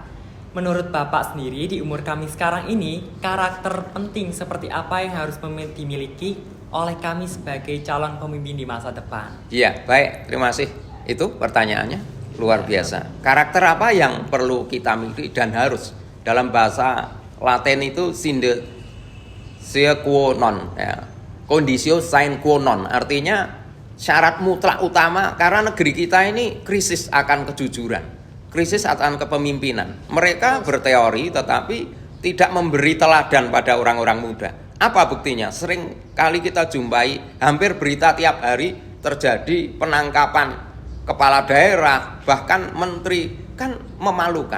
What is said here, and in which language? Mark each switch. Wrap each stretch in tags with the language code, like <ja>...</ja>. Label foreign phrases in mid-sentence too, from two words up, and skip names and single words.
<id>Menurut Bapak sendiri, di umur kami sekarang ini, karakter penting seperti apa yang harus dimiliki oleh kami sebagai calon pemimpin di masa depan? Iya, baik. Terima kasih. Itu pertanyaannya luar biasa. Karakter apa yang perlu kita miliki dan harus? Dalam bahasa Latin itu</id> <la>sine qua non,</la> <id>ya.</id> <la>Conditio sine qua non.</la> <id>Artinya syarat mutlak utama, karena negeri kita ini krisis akan kejujuran, krisis akan kepemimpinan. Mereka berteori tetapi tidak memberi teladan pada orang-orang muda. Apa buktinya? Sering kali kita jumpai, hampir berita tiap hari terjadi penangkapan kepala daerah, bahkan menteri kan memalukan.</id>